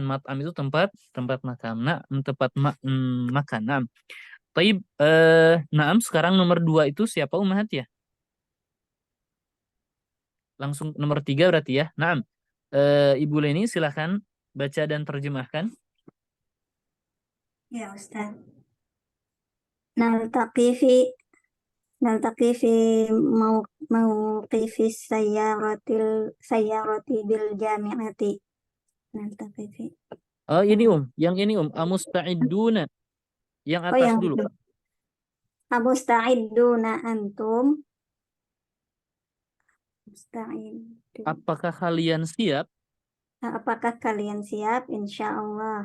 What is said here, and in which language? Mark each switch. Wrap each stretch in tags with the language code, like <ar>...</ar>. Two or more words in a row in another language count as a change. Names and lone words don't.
<id>Mat'am itu tempat makan. Nah, tempat makan. Nah. Taib, naam, sekarang nomor 2 itu siapa Ummahat ya? Langsung nomor 3 berarti ya. Naam. Ibu Leni silahkan baca dan terjemahkan. Ya Ustaz.</id> <ar>نلتقي في موقف السيارة بالجامعة. نلتقي في.</ar> <id>Oh, ini yang ini amusta'iduna. Yang atas yang dulu.</id> <ar>أمستعدون أنتم. Musta'idun.</ar> <id>Apakah kalian siap? Apakah kalian siap? Insyaallah.</id>